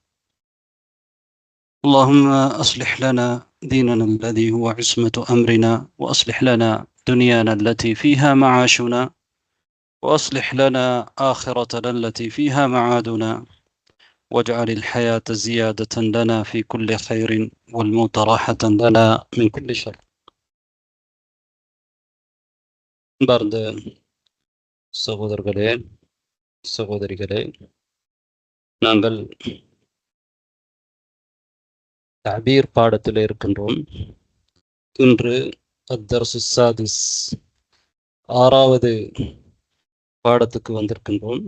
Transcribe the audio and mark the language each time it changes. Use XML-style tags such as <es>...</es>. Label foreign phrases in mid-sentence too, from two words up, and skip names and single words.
<ar>اللهم أصلح لنا ديننا الذي هو عصمة أمرنا، وأصلح لنا دنيانا التي فيها معاشنا، وأصلح لنا آخرتنا التي فيها معادنا، واجعل الحياة زيادة لنا في كل خير والموت راحة لنا من كل شر.</ar> <ta>அன்பார்ந்த சகோதரர்களே, சகோதரிகளே, நாங்கள் தபீர் பாடத்தில் இருக்கின்றோம். இன்று</ta> <ar>الدرس السادس,</ar> <ta>ஆறாவது பாடத்துக்கு வந்திருக்கின்றோம்.</ta>